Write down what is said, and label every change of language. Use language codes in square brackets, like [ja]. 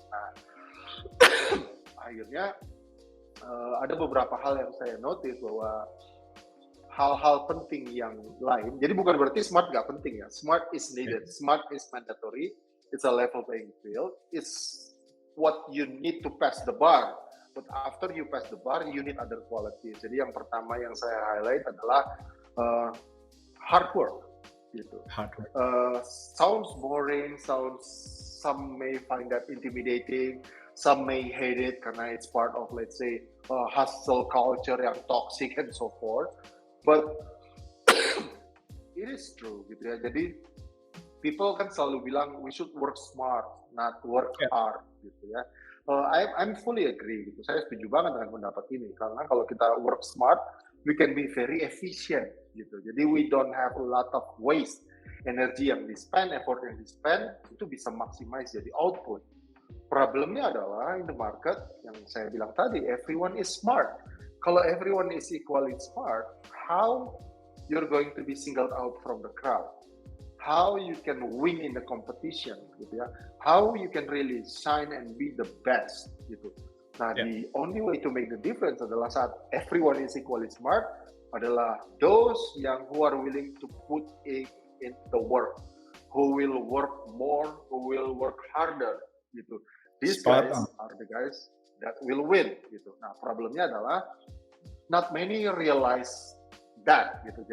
[id] Nah, akhirnya ada beberapa hal yang saya notice bahwa hal-hal penting yang lain. Jadi bukan berarti smart nggak penting ya. [en] Smart is needed. Smart is mandatory. It's a level playing field. It's what you need to pass the bar. But after you pass the bar, you need other qualities. [id] Jadi yang pertama yang saya highlight adalah [en] hard work. [id] Gitu. [en] Hard work. Sounds boring. Some may find that intimidating. Some may hate it karena it's part of, let's say, hustle culture yang toxic and so forth. But it is true gitu ya. Jadi people [id] kan selalu bilang [en] we should work smart, not work hard gitu ya. I'm fully agree [id] gitu. Saya setuju banget dengan pendapat ini karena kalau kita work smart, [en] we can be very efficient [id] gitu. [en] Jadi we don't have a lot of waste. [id] Energi yang di-spend, effort yang di-spend itu bisa maximize jadi output. Problemnya adalah [en] in the market [id] yang saya bilang tadi, [en] everyone is smart. [id] Kalau [en] everyone is equally smart, how you're going to be singled out from the crowd? How you can win in the competition, gitu ya? How you can really shine and be the best, gitu. Nah, the only way to make the difference [id] adalah saat [en] everyone is equally smart adalah those yang who are willing to put in the work, who will work more, who will work harder, gitu. These guys are the guys that will win gitu. [id] Nah, problemnya adalah [en] not many realize that gitu.